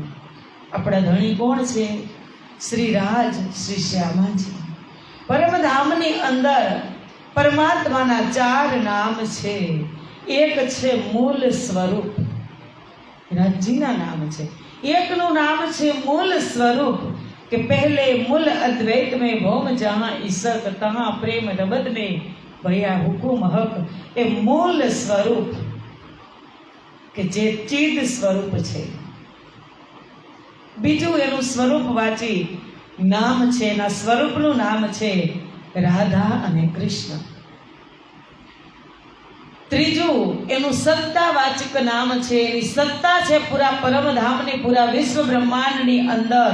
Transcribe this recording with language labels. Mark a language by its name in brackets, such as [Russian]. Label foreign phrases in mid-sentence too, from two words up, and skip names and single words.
[Gujarati] આપણા ધણી કોણ છે? શ્રી રાજ, શ્રી શ્યામાજી. પરમધામની અંદર પરમાત્માના 4 નામ છે. એક છે મૂળ સ્વરૂપ, રાજીના નામ છે. એકનું નામ છે મૂળ સ્વરૂપ, કે [Hindi] पहले मूल अद्वैत में भौम जहाँ ईसक तहाँ प्रेम रबद में भैया हुकुम हक. [Gujarati] એ મૂળ સ્વરૂપ કે જે ચિદ સ્વરૂપ છે. બીજું એનું સ્વરૂપ વાચી નામ છે, એના સ્વરૂપનું નામ છે રાધા અને કૃષ્ણ. ત્રીજું એનું સત્તાવાચક નામ છે, એની સત્તા છે પૂરા પરમધામની, પૂરા વિશ્વ બ્રહ્માંડની અંદર.